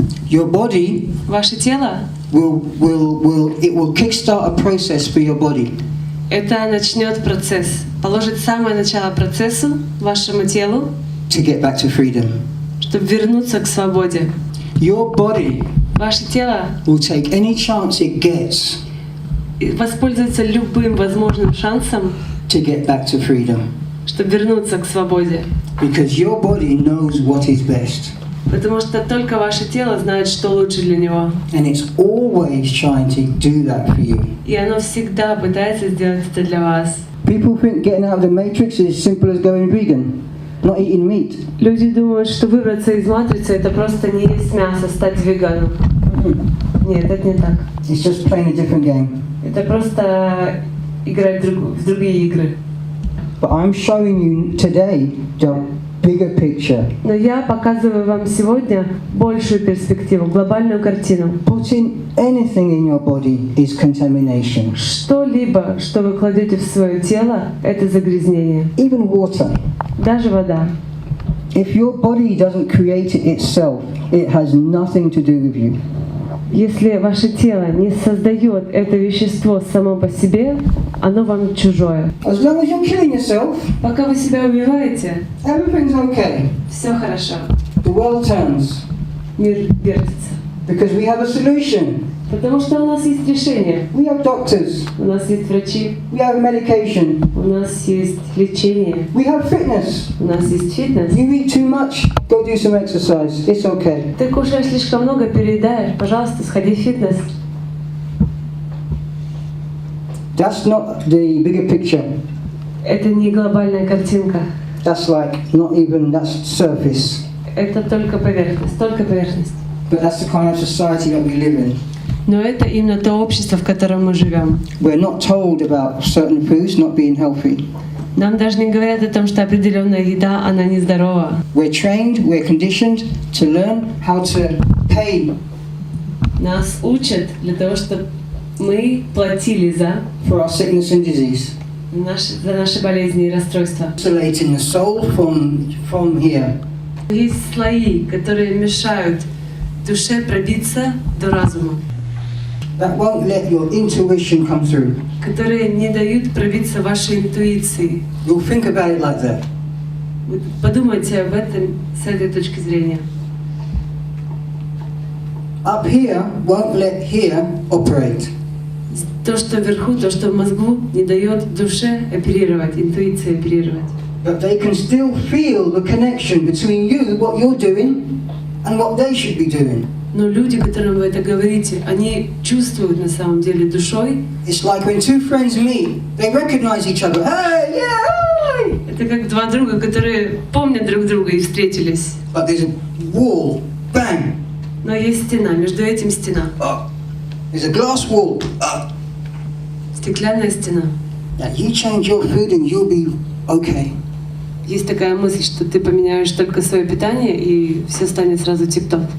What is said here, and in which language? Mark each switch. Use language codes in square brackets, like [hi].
[en] your body [ru] ваше тело, [en] will kickstart a process for your body. [ru] это начнет процесс, положит самое начало процессу вашему телу, [en] To get back to freedom. [ru] чтобы вернуться к свободе. [en] Your body [ru] Ваше тело [en] will take any chance it gets [ru] воспользуется любым возможным шансом, [en] to get back to freedom. [ru] чтобы вернуться к свободе. [en] Because your body knows what is best. [ru] Потому что только ваше тело знает, что лучше для него. [en] And it's always trying to do that for you. [ru] И оно всегда пытается сделать это для вас. [en] People think getting out of the matrix is as simple as going vegan, not eating meat. [ru] Люди думают, что выбраться из матрицы — это просто не есть мясо, стать веганом. Нет, это не так. [en] It's just playing a different game. [ru] Это просто играть в другие игры. [en] But I'm showing you today the bigger picture. [ru] Но я показываю вам сегодня большую перспективу, глобальную картину. [en] Putting anything in your body is contamination. [ru] Что-либо, что вы кладете в свое тело, это загрязнение. [en] Even water. [ru] Даже вода. [en] If your body doesn't create it itself, it has nothing to do with you. [ru] Если ваше тело не создает это вещество само по себе, оно вам чужое. [en] As long as you're killing yourself, [ru] Пока вы себя убиваете, [en] everything's okay. [ru] все хорошо. [en] The world turns [ru] Мир вертится. [en] because we have a solution. [ru] Потому что у нас есть решение. [en] We have doctors. [ru] У нас есть врачи. [en] We have medication. [ru] У нас есть лечение. [en] We have fitness. [ru] У нас есть фитнес. [en] You eat too much, go do some exercise. It's okay. [ru] Ты кушаешь слишком много, переедаешь. Пожалуйста, сходи в фитнес. [en] That's not the bigger picture. [ru] Это не глобальная картинка. [en] That's like not even, that's surface. [ru] Это только поверхность, только поверхность. [en] But that's the kind of society that we live in. [ru] Но это именно то общество, в котором мы живем. [en] We're not told about certain foods not being healthy. [ru] Нам даже не говорят о том, что определенная еда, она нездорова. [en] We're trained, we're conditioned to learn how to pay [ru] Нас учат для того, чтобы мы платили за [en] for our sickness and disease. [ru] за наши болезни и расстройства. [en] Isolating the soul from here. [ru] Есть слои, которые мешают душе пробиться до разума, [en] That won't let your intuition come through. [ru] которые не дают пробиться вашей интуиции. [en] You'll think about it like that. [ru] Вы подумайте об этом с этой точки зрения. [en] Up here won't let here operate. [ru] То, что вверху, то, что в мозгу, не дает душе оперировать, интуиции оперировать. [en] But they can still feel the connection between you, what you're doing, and what they should be doing. [ru] Но люди, которым вы это говорите, они чувствуют на самом деле душой. [en] It's like when two friends meet, they recognize each other. Hey, yeah, hey! [ru] Это как два друга, которые помнят друг друга и встретились. [en] But there's a wall, bang. [ru] Но есть стена, между этим стена. [en] There's a glass wall. [ru] Стеклянная стена. [en] Now you change your food and you'll be okay. [ru] Есть такая мысль, что ты поменяешь только свое питание, и все станет сразу тип-топ.